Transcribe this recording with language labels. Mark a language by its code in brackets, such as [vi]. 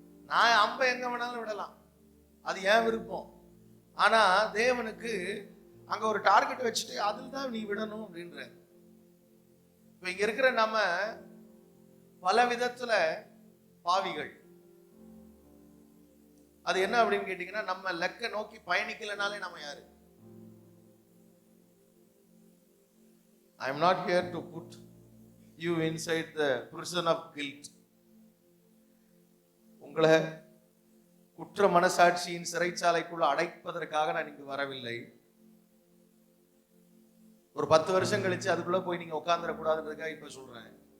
[ta] நான் அம்பை எங்க வேணாலும் விடலாம், அது ஏன் விருப்பம். ஆனா தேவனுக்கு அங்க ஒரு டார்கெட் வச்சுட்டு அதில் தான் நீ விடணும் அப்படின்ற. இப்ப இங்க இருக்கிற நம்ம பல விதத்துல பாவிகள். அது என்ன அப்படின்னு கேட்டீங்கன்னா, நம்ம லெக்க நோக்கி பயணிக்கலனாலே நம்ம யாரு? [en] I am not here to put you inside the prison of guilt. [ta] உங்களை குற்ற மனசாட்சியின் சிறைச்சாலைக்குள்ள அடைப்பதற்காக நான் இங்கு வரவில்லை. ஒரு 10 வருஷம் கழிச்சு அதுக்குள்ள போய் நீங்க உட்கார்ந்துட கூடாதுன்றதுக்காக இப்ப சொல்றேன்.